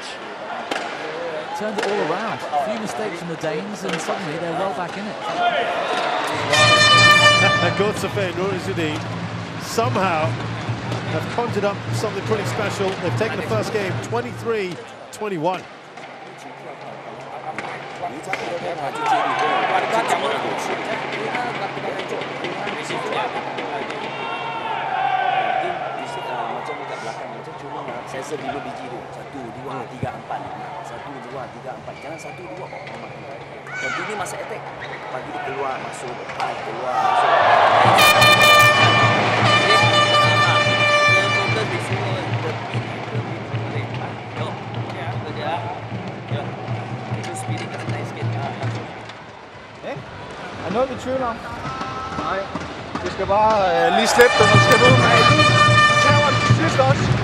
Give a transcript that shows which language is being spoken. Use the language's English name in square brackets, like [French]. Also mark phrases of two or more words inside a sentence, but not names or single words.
[English] Turned it all around. A few mistakes from the Danes, and suddenly they're well back in it. Godsefe and Izzadine somehow have conjured up something pretty special. They've taken the first game 23-21. [Malay] Saya serve 5 biji tu. 1, 2, 3, 4. 1, 2, 3, 4. Jangan 1, 2, orang makan. Continue masa attack. Pagi dia keluar, masuk, keluar, masuk. [Danish] Er noget i tvivl om? Nej. Vi skal bare lige slippe dem, og skal ud. Nej, du tager den sidste også.